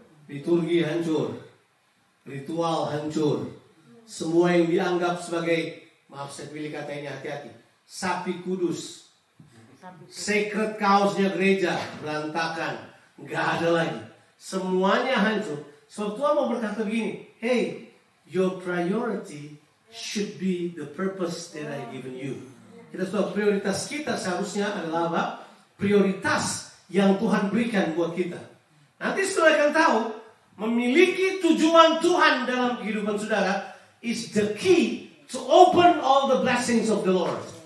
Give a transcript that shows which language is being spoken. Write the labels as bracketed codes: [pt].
[id] Liturgi hancur, ritual hancur, semua yang dianggap sebagai, maaf saya pilih kata ini, hati-hati, sapi kudus, sacred cows-nya gereja berantakan, nggak ada lagi, semuanya hancur. Sebab Tuhan mau berkata begini, [en] hey, your priority should be the purpose that I given you. [id] Kita tahu prioritas kita seharusnya adalah apa? Prioritas yang Tuhan berikan buat kita. Nanti saudara akan tahu, memiliki tujuan Tuhan dalam kehidupan saudara [en] is the key to open all the blessings of the Lord.